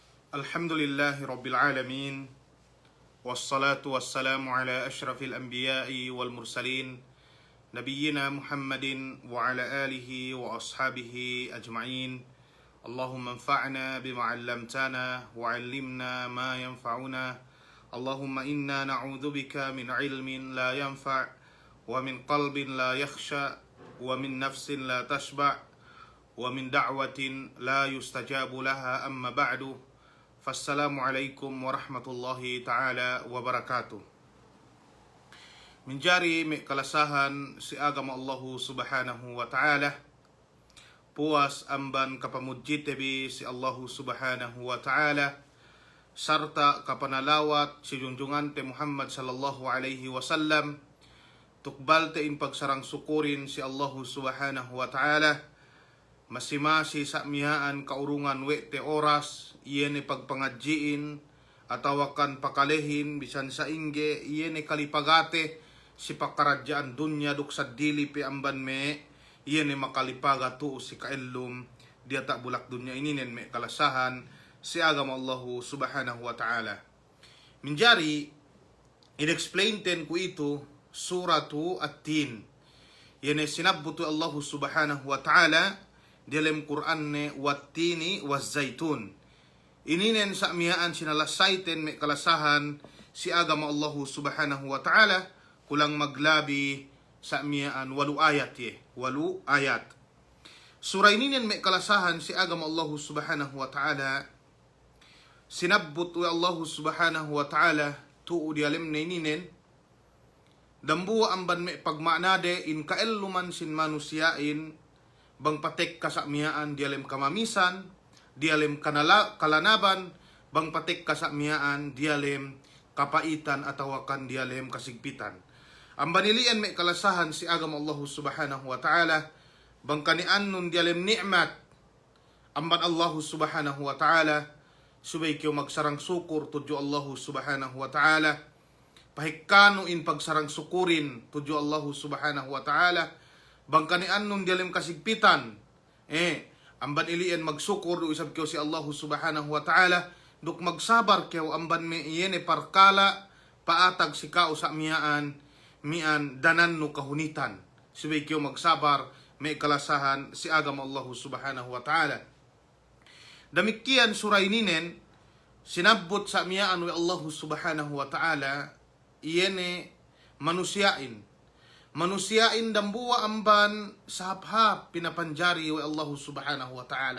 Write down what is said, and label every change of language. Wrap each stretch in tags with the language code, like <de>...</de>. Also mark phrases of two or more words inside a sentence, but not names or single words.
<ar>الحمد لله رب العالمين والصلاة والسلام على أشرف الأنبياء والمرسلين. نبينا محمد وعلى آله وأصحابه أجمعين. اللهم انفعنا بما علمتنا وعلمنا ما ينفعنا. اللهم إنا نعوذ بك من علم لا ينفع ومن قلب لا يخشع ومن نفس لا تشبع ومن دعوة لا يستجاب لها أما بعد. فالسلام عليكم ورحمة الله تعالى وبركاته.</ar> <ssb>Menjari may kalasahan si agama</ssb> <ar>الله سبحانه وتعالى.</ar> <ssb>Puas amban kapamudjit tebi si</ssb> <ar>الله سبحانه وتعالى.</ar> <ssb>Sarta kapanalawat si junjungan te Muhammad</ssb> <ar>صلى الله عليه وسلم.</ar> <ssb>Tukbal te in pagsarang sukurin si</ssb> <ar>الله سبحانه وتعالى.</ar> <ssb>Masimasi sa miyaan kaurungan we te oras, iyan e pagpangadjiin, atawakan pakalehin, bisan sa ingge, iyan e kalipagate, si pakaradyaan dunya duksad dili pe amban me, iyan e makalipaga tu si kaellum, diata bulak dunya ininen me kalasahan, si agama</ssb> <ar>الله سبحانه وتعالى.</ar> <ssb>Minjari, in-explain ten ko ito,</ssb> <ar>سورة التين.</ar> <ssb>Iyan e sinabuto</ssb> <ar>الله سبحانه وتعالى,</ar> <ssb>dalam Quran ne</ssb> <ar>والتين والزيتون.</ar> <ssb>Ininen sa miyaan sinalasaiten may kalasahan si agama</ssb> <ar>الله سبحانه وتعالى</ar> <ssb>kulang maglabi sa miyaan 8 ayat 8 ayat. Surah ininen may kalasahan si agama</ssb> <ar>الله سبحانه وتعالى</ar> <ssb>sinabbut wa</ssb> <ar>الله سبحانه وتعالى</ar> <ssb>tuo di alim na ininen dambuwa amban may pagmaanade in kaeluman sin manusiain bang patek kasakmiyaan dialem kamamisan, dialem kalanaban, bang patek kasakmiyaan dialem kapaitan atawakan dialem kasigpitan. Ang banilian may kalasahan si agama</ssb> <ar>الله سبحانه وتعالى,</ar> <ssb>bang kanian nun dialem ni'mat, amban</ssb> <ar>الله سبحانه و</ar> <ssb>ta'ala, subay kiyo magsarang sukur tudyo</ssb> <ar>الله سبحانه وتعالى,</ar> <ssb>pahikano in pagsarang sukurin tudyo</ssb> <ar>الله سبحانه وتعالى,</ar> <ssb>bangkanian nun dialim kasigpitan amban ilian magsukur do isab kyo si</ssb> <ar>الله سبحانه وتعالى</ar> <ssb>duk magsabar kyo amban me iyene parkala paatag si kao sa mian danan no kahunitan subay kyo magsabar may kalasahan si agama</ssb> <ar>الله سبحانه وتعالى.</ar> <ssb>Damikian suray ninen sinabot sa mian wa</ssb> <ar>الله سبحانه وتعالى</ar> <ssb>iyene manusiain dambuwa amban sa haphap pinapanjari wa</ssb> <ar>الله سبحانه وتعالى.</ar>